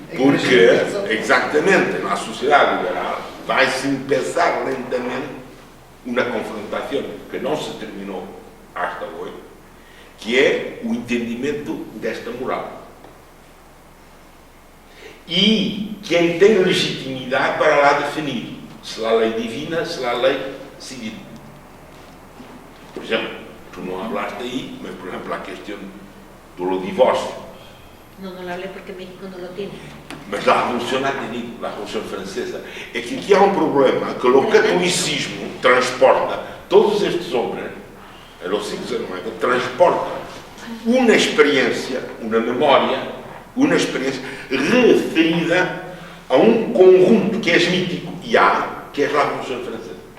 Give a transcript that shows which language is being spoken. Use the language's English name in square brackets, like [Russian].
[Portuguese] porque exatamente, na sociedade liberal, vai-se empezar lentamente uma confrontação que não se terminou hasta hoje, que é o entendimento desta moral. E quem tem legitimidade para lá definir se a lei divina, se a lei civil. Por exemplo, tu não hablaste aí, mas por exemplo a questão do divórcio. [Spanish] No, no lo hablé porque México no lo tiene. [Portuguese] Mas a Revolução ha tenido, a Revolução Francesa, é que aqui há um problema, que o catolicismo transporta todos estes homens, no século XIX, transporta uma experiência, uma memória, uma experiência referida a um conjunto que é mítico, e há, que é a Revolução Francesa.